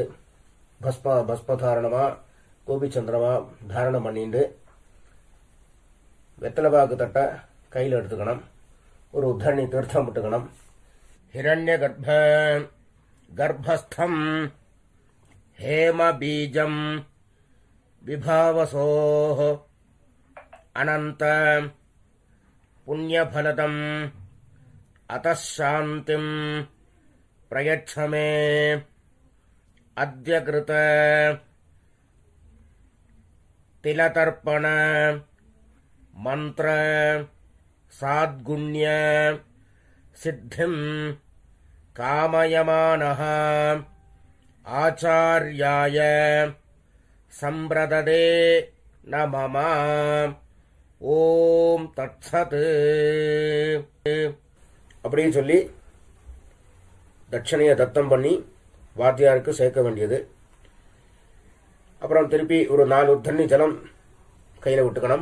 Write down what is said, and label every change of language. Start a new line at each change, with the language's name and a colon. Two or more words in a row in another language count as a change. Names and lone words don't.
Tamil: பஸ்மதாரணமா கோபிச்சந்திரமா தாரணம் பண்ணிட்டு வெத்தலைபாக்கு தட்டை கையில் எடுத்துக்கணும். ஒரு உத்தரணி தீர்த்தம் விட்டுக்கணும்.
Sanskrit: हिरण्य गर्भस्थम् हेमबीजं विभावसोः अनन्त पुण्यफलदम् अतः शान्तिं प्रयच्छ मे अद्य कृत तिलतर्पण मंत्र साद्गुण्य सिद्धिं कामयमानः आचार्याय संप्रददे न मम ॐ तत्सत्
Tamil: அப்படின்னு சொல்லி தட்சணையை தத்தம் பண்ணி வாத்தியாருக்கு சேர்க்க வேண்டியது. அப்புறம் திருப்பி ஒரு 4 தண்ணி ஜலம் கையில் விட்டுக்கணும்.